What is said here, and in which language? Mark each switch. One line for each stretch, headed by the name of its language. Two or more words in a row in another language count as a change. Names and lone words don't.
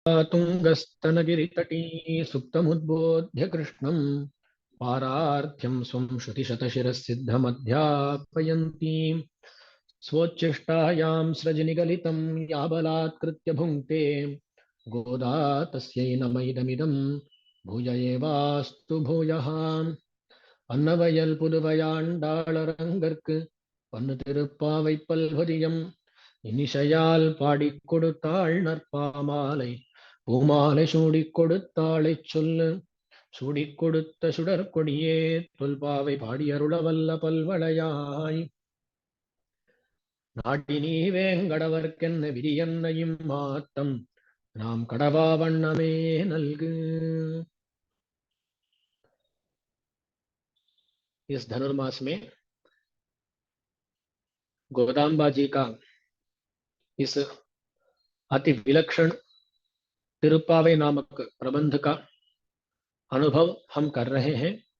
Sanskrit: तुङ्गस्तनगिरितटी सुप्तमुद्बोध्य कृष्णं पारार्थ्यं स्वं श्रुतिशतशिरःसिद्धमध्यापयन्तीं स्वोच्छिष्टायां सृजनिगलितं या बलात्कृत्य भुङ्क्ते गोदा तस्यै नमैदमिदं भूय एवास्तु भूयः
Tamil: அன்னவயல் புதுவையாண்டாளரங்கற்கு பன்னு திருப்பாவை பல்வதியம் இனிஷையால் பாடிக் கொடுத்தாள் நற்பாமாலை பூமாலை சூடிக் கொடுத்தாளைச் சொல்லு சூடிக் கொடுத்த சுடற்கொடியே தொல்பாவை பாடியருளவல்ல பல்வளையாய் நாட்டினீ வேங்கடவர்க்கென்ன விரியன்னையும் மாத்தம் நாம் கடவா வண்ணமே நல்கு.
Hindi: इस धनुर्मास में गोदाम्बा जी का इस अति विलक्षण तिरुप्पावे नामक प्रबंध का अनुभव हम कर रहे हैं।